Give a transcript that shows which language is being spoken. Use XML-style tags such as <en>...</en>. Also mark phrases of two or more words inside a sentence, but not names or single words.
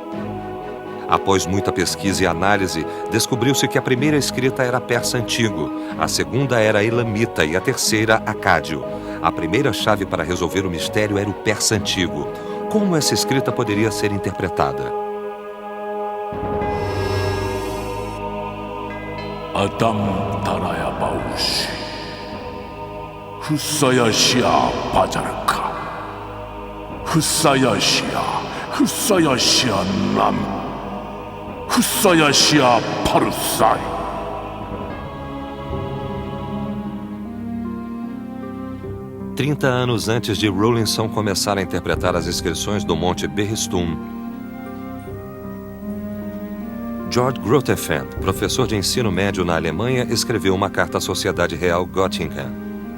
<pt>Após muita pesquisa e análise, descobriu-se que a primeira escrita era persa antigo, a segunda era elamita e a terceira acádio. A primeira chave para resolver o mistério era o persa antigo. Como essa escrita poderia ser interpretada?</pt> <peo>Adam Taraya Baushi Husayashia Pajarka Husayashia Nam Husayashia Parusai.</peo> <pt>Trinta anos antes de Rawlinson começar a interpretar as inscrições do Monte Berristum, Georg Grotefend, professor de ensino médio na Alemanha, escreveu uma carta à Sociedade Real Göttingen.</pt>